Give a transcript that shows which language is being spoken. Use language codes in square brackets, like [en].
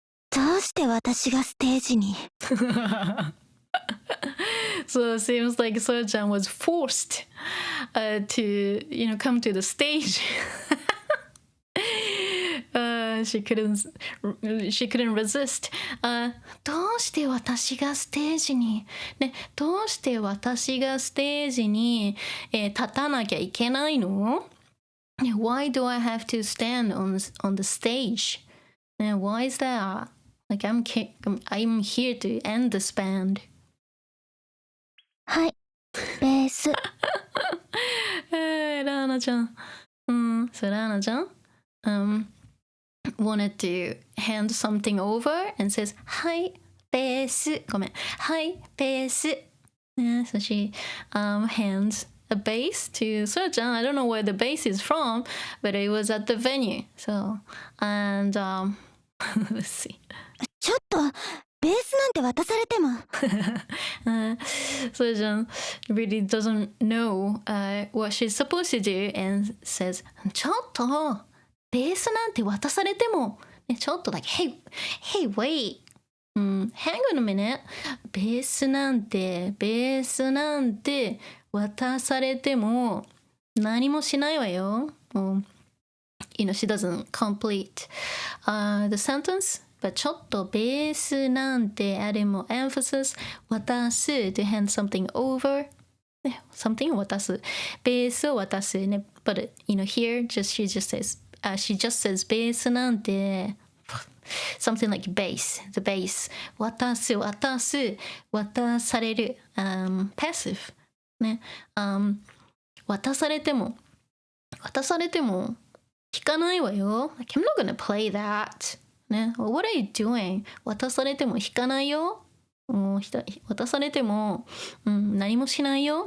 [ja] どうして私がステージに [en] So it seems like Soyo-chan was forced to, come to the stage. She couldn't resist. [ja] どうして私がステージに、ね、どうして私がステージに、立たなきゃいけないの？ [en] Why do I have to stand on the stage? Why is that? Like I'm here to end this band. [ja] はいベースラーナちゃん。 [en] So ラーナちゃんwanted to hand something over and says, [ja] はいベース。ごめん。はいベース。 [en] So she hands a bass to Soyo-chan. I don't know where the bass is from, but it was at the venue. So, and let's see. [ja] ちょっとベースなんて渡されても [en] Soyo-chan really doesn't know what she's supposed to do and says, [ja] ちょっとベースなんて渡されても、 [en] ね、ちょっと like, hey wait, hang on a minute. [ja] ベースなんて渡されても何もしないわよ。 [en] She doesn't complete the sentence, but [ja] ちょっとベースなんてあれも emphasis 渡す [en] to hand something over [ja] ね something を渡すベースを渡すね [en] but here she just says [ja] ベースなんて [en] something like bass the bass [ja] 渡す渡 [en] される、passive ね、 [ja] 渡されても弾かないわよ。 [en] Like, I'm not gonna play that. ね。What are you doing? [ja] 渡されても弾かないよ。もう渡されても、何もしないよ。